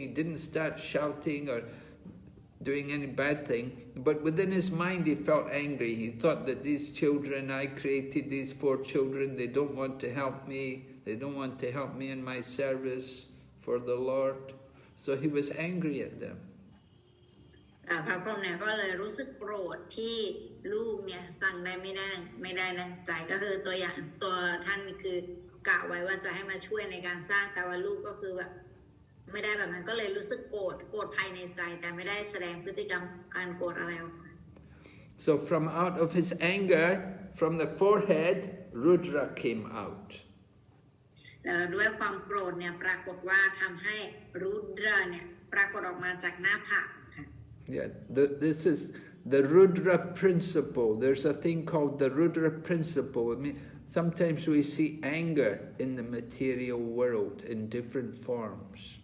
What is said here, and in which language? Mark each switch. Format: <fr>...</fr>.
<en>He didn't start shouting or doing any bad thing, but within his mind he felt angry. He thought that these children, I created these 4 children, they don't want to help me, they don't want to help me in my service for the Lord. So he was angry at them.</en> <th>พระพรหมเนี่ยก็เลยรู้สึกโกรธที่ลูกเนี่ยสั่งได้ไม่ได้ดังใจก็คือตัวท่านคือกะไว้ว่าจะให้มาช่วยในการสร้างแต่ว่าลูกก็คือแบบไม่ได้แบบนั้นก็เลยรู้สึกโกรธภายในใจแต่ไม่ได้แสดงพฤติกรรมการโกรธอะไรออกมา</th> <en>So from out of his anger, from the forehead, Rudra came out.</en> <th>ด้วยความโกรธเนี่ยปรากฏว่าทำให้รุดระเนี่ยปรากฏออกมาจากหน้าผาก</th> <en>Yeah, this is the Rudra principle. There's a thing called the Rudra principle. I mean, sometimes we see anger in the material world in different forms.</en>